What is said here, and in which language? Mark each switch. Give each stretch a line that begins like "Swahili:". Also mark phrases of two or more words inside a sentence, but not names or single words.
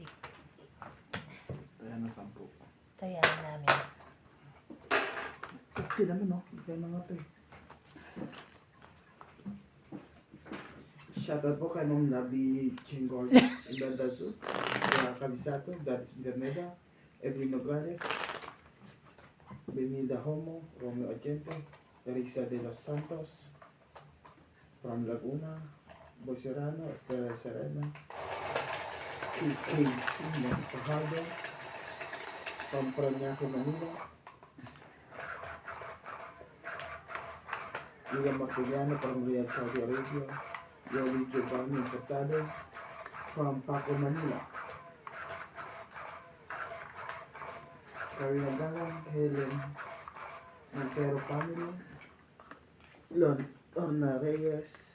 Filipino: Ayan na 10. Tayahin namin. Okay naman, no? Kaya na nga to eh. Shoutout po kay Ma'am Labi Chingol Ibandazu, sa Kabisato, Daris Berneda, Edwin Nogales, Benida Homo, Romeo Agente, Teresa de los Santos, from Laguna, Boy Serrano, Estela Serena, K.K. Fajardo, from Parañaque, Manila, William Martiliano, from Riyadh, Saudi Arabia, Yoli Giovanni Importado, from Paco, Manila, Karina Galang, Helen Montero family, Lorna Reyes,